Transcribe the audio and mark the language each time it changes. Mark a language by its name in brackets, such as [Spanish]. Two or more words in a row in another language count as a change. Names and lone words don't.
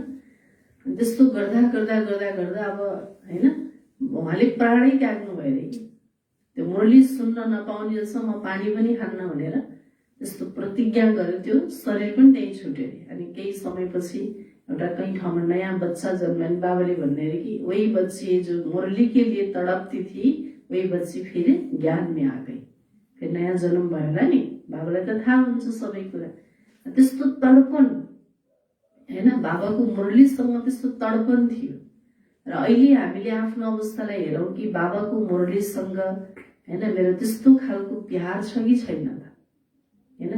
[Nepali] त्यस्तो गर्दा गर्दा गर्दा गर्दा अब हैन, उहाँले प्राणै त्याग्नु भयो अरे कि त्यो मुरली सुन्न नपाउने जसम्म म पानी पनि खान्न भनेर त्यस्तो प्रतिज्ञा गर्यो। त्यो शरीर पनि त्यही छुट्यो अरे। अनि केही समयपछि एउटा कहीं ठाउँमा नयाँ बच्चा जन्म्यो। बाबाले भन्ने अरे कि [Hindi] वही बच्ची जो मुरली के लिए तड़पती थी, वही बच्ची फेरि ज्ञान में आ गई, [Nepali] फेरि नयाँ जन्म भएर नि। बाबालाई त थाहा हुन्छ सबै कुरा। त्यस्तो तडपन हैन, बाबाको मुरलीसँग त्यस्तो तडपन थियो। र अहिले हामीले आफ्नो अवस्थालाई हेरौँ कि बाबाको मुरलीसँग हैन मेरो त्यस्तो खालको प्यार छ कि छैन त हैन।